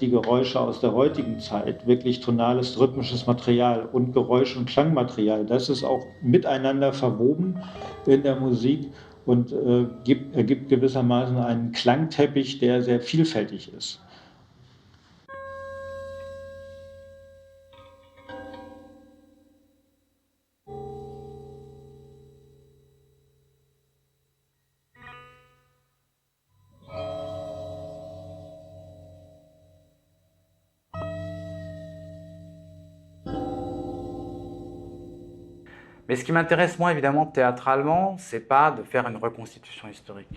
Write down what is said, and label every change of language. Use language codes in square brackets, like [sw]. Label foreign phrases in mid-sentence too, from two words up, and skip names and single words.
[de] die Geräusche aus der heutigen Zeit, wirklich tonales, rhythmisches Material und Geräusch- und Klangmaterial, das ist auch miteinander verwoben in der Musik und ergibt gewissermaßen einen Klangteppich, der sehr vielfältig ist. [fr] Mais ce qui m'intéresse moi évidemment théâtralement, c'est pas de faire une reconstitution historique.